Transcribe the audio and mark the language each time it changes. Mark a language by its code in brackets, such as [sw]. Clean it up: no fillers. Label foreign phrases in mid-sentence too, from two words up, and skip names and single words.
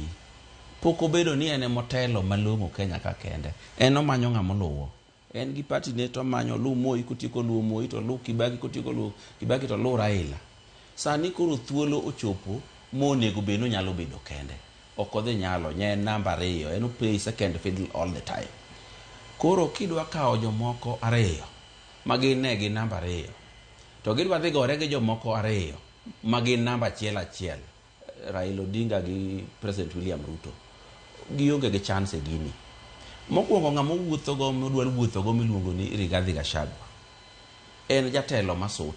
[luo] Pok obedo ni en motelo malong'o Kenya ka kende. En omanyo ng'ama luwo. En gi party ne to manyo lu Moi kotieko lu Moi to lu Kibaki kotieko lu Kibaki to lu Raila. Sani koro thuolo ochopo monego beno nyalo bedo kende. Okodhi nyalo nye namba 2 en [en] play second fiddle all the time. [luo] Koro kidwa kao jomoko ariyo magin ne gi namba 2 to gidwa dhi gore gi jomoko ariyo magin namba 1 Raila Odinga gi President William Ruto gionge gi chance e gini. Mokwongo ng'ama wuotho go modwar wuotho go miluongo ni Rigathi Gachagua en jatelo masuto.